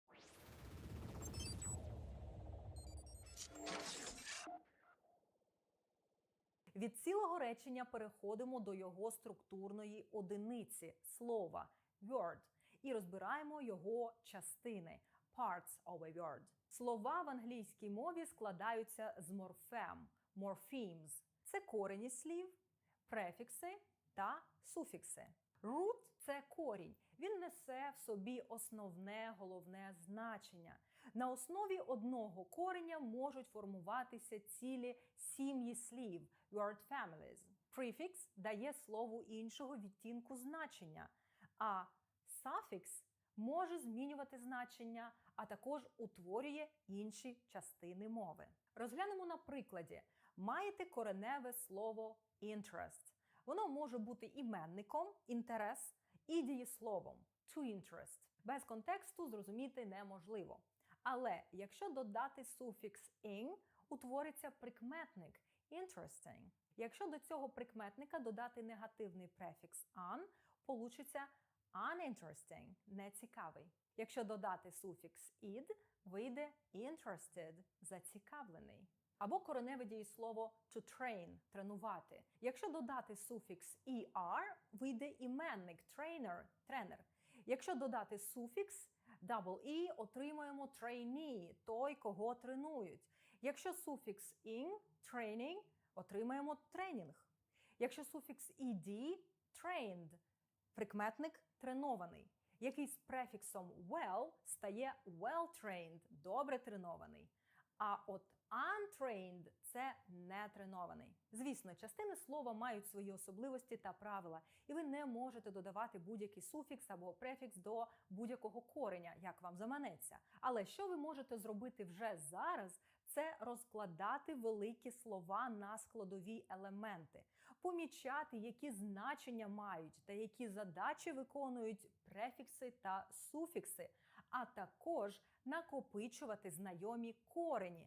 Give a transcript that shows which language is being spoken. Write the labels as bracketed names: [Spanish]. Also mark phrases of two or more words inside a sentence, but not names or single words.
[Ukrainian] Від цілого речення переходимо до його структурної одиниці – слова – word, і розбираємо його частини – [English] parts of a word. [Ukrainian] Слова в англійській мові складаються з морфем – morphemes. Це корені слів, префікси та суфікси. Root – це корінь. Він несе в собі основне, головне значення. На основі одного кореня можуть формуватися цілі сім'ї слів – [English] word families. [Ukrainian] Префікс дає слову іншого відтінку значення, а суфікс може змінювати значення, а також утворює інші частини мови. Розглянемо на прикладі. Маєте кореневе слово interest. Воно може бути іменником – інтерес і дієсловом – [English] to interest. [Ukrainian] Без контексту зрозуміти неможливо. Але якщо додати суфікс ing, утвориться прикметник – interesting. Якщо до цього прикметника додати негативний префікс un, получиться uninteresting – нецікавий. Якщо додати суфікс id, вийде interested – зацікавлений. Або кореневе дієслово [English] to train – [Ukrainian] тренувати. Якщо додати суфікс er, вийде іменник trainer – тренер. Якщо додати суфікс [English] double e, [Ukrainian] отримаємо trainee – той, кого тренують. Якщо суфікс ing – training, отримаємо тренінг. Якщо суфікс ed – trained, прикметник тренований, який з префіксом well стає well-trained, добре тренований. А от untrained – це нетренований. Звісно, частини слова мають свої особливості та правила, і ви не можете додавати будь-який суфікс або префікс до будь-якого кореня, як вам заманеться. Але що ви можете зробити вже зараз – це розкладати великі слова на складові елементи, помічати, які значення мають та які задачі виконують префікси та суфікси, а також накопичувати знайомі корені.